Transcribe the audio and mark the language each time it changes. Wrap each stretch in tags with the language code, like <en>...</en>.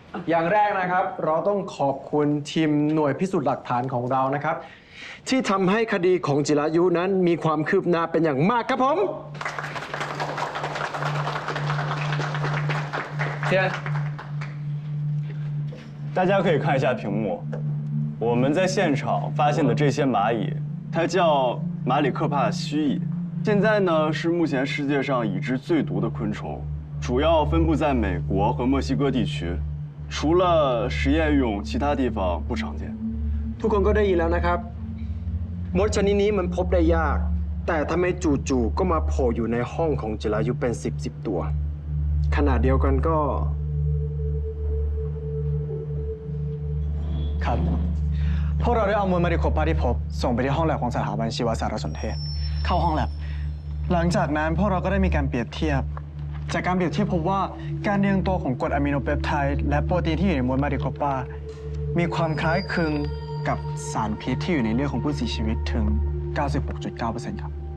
<th>อย่างแรกนะครับเราต้องขอบคุณทีมหน่วยพิสูจน์หลักฐานของเรานะครับ ที่ทำให้คดีของจิรายุนั้นมีความคืบหน้าเป็นอย่างมากครับผมเทียน</th> <zh>大家可以看一下屏幕，我们在现场发现的这些蚂蚁，它叫马里克帕须蚁。现在呢是目前世界上已知最毒的昆虫，主要分布在美国和墨西哥地区，除了实验用，其他地方不常见。</zh> <th>ทุกคนก็ได้ยินแล้วนะครับมดชนิดนี้มันพบได้ยาก แต่ทำไมจู่ๆก็มาโผล่อยู่ในห้องของจิรายุเป็น10 ตัว ขนาดเดียวกันก็ ครับพวกเราได้เอามวลมาริโคปาที่พบส่งไปที่ห้องแลบของสถาบันชีวสารสนเทศ เข้าห้องแลบหลังจากนั้นพวกเราก็ได้มีการเปรียบเทียบ จากการเปรียบเทียบพบว่าการเรียงตัวของกรดอะมิโนเปปไทด์และโปรตีนที่อยู่ในมวลมาริโคปามีความคล้ายคลึงกับสารพิษที่อยู่ในเลือดของผู้เสียชีวิตถึง 96.9% ครับ</th>